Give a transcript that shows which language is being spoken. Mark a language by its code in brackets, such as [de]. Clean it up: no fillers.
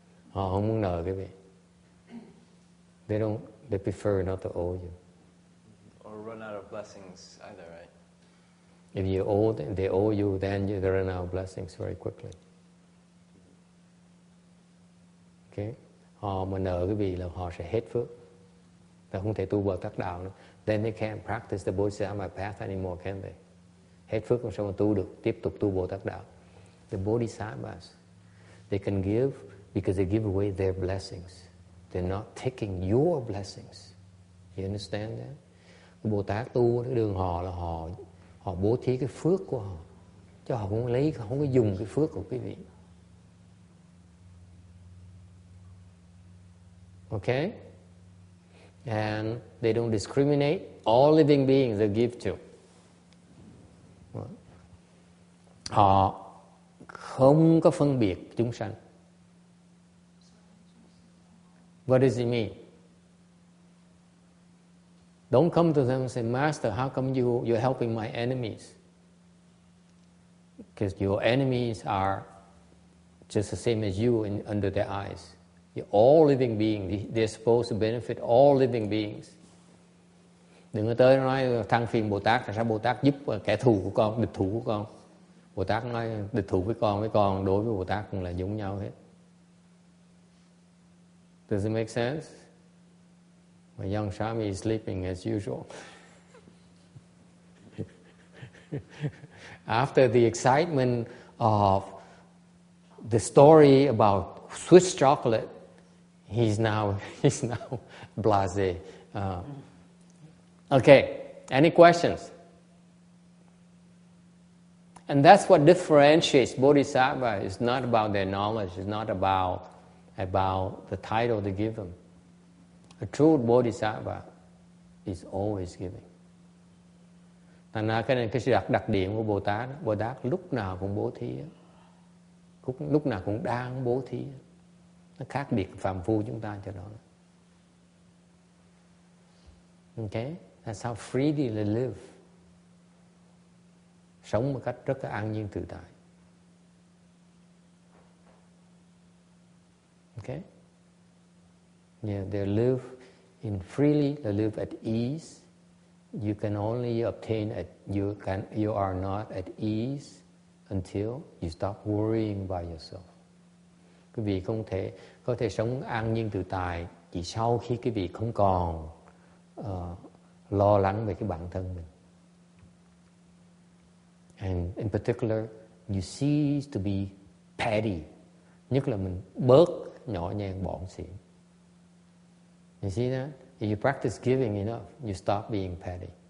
[vi] Họ không muốn nợ cái gì. [en] They prefer not to owe you. Or run out of blessings either, right? If you owe them, they owe you, then you run out of blessings very quickly. Okay? [vi] Họ mà nợ cái gì là họ sẽ hết phước. Họ không thể tu Bồ Tát đạo nữa. [en] Then they can't practice the Bodhisattva path anymore, can they? [vi] Hết phước không sao mà tu được, tiếp tục tu Bồ Tát đạo. [en] The Bodhisattvas, they can give because they give away their blessings. They're not taking your blessings. You understand that? [vi] Cái Bồ Tát tu cái đường họ là họ bố thí cái phước của họ, chứ họ không có dùng cái phước của quý vị. [en] Okay? And they don't discriminate. All living beings they give to. [vi] Họ không có phân biệt chúng sanh. [en] What does it mean? Don't come to them and say, Master, how come you're helping my enemies? Because your enemies are just the same as you under their eyes. You're all living beings. They're supposed to benefit all living beings. [vi] Đừng có tới nói than phiền Bồ Tát là sao Bồ Tát giúp kẻ thù của con, địch thủ của con. Bồ Tát nói địch thủ với con đối với Bồ Tát cũng là giống nhau hết. [en] Does it make sense? My young Swami is sleeping as usual. After the excitement of the story about Swiss chocolate, he's now blasé. Okay, any questions? And that's what differentiates Bodhisattva. It's not about their knowledge. It's not about the title they give them. A true Bodhisattva is always giving. [vi] Thành ra cái này cái sự đặc điểm của Bồ Tát lúc nào cũng bố thí, lúc nào cũng đang bố thí. Nó khác biệt phàm phu chúng ta cho đó. [en] Okay, that's how freely they live. [vi] Sống một cách rất là an nhiên tự tại. [en] Okay? Yeah, they live in freely, they live at ease. You can only obtain you are not at ease until you stop worrying by yourself. [vi] Quý vị có thể sống an nhiên tự tại chỉ sau khi quý vị không còn lo lắng về cái bản thân mình. [en] And in particular, you cease to be petty. [vi] Nhất là mình bớt nhỏ nhen bỏn xỉn. [en] You see that? If you practice giving enough, you stop being petty.